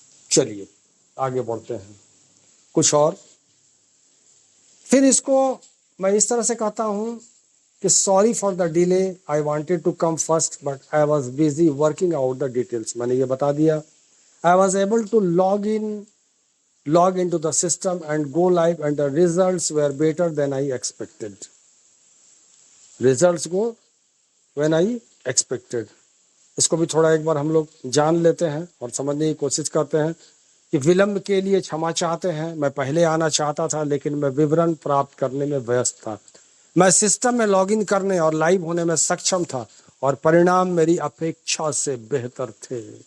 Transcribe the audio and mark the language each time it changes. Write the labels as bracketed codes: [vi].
[hi] चलिए आगे बढ़ते हैं कुछ और। फिर इसको मैं इस तरह से कहता हूँ कि [en] Sorry for the delay, I wanted to come first but I was busy working out the details. [hi] मैंने ये बता दिया। [en] I was able to log into the system and go live and the results were better than I expected. Results go when I expected. [hi] इसको भी थोड़ा एक बार हम लोग जान लेते हैं और समझने की कोशिश करते हैं कि विलंब के लिए क्षमा चाहते हैं। मैं पहले आना चाहता था लेकिन मैं विवरण प्राप्त करने में व्यस्त था। मैं सिस्टम में लॉगिन करने और लाइव होने में सक्षम था और परिणाम मेरी अपेक्षा से बेहतर थे।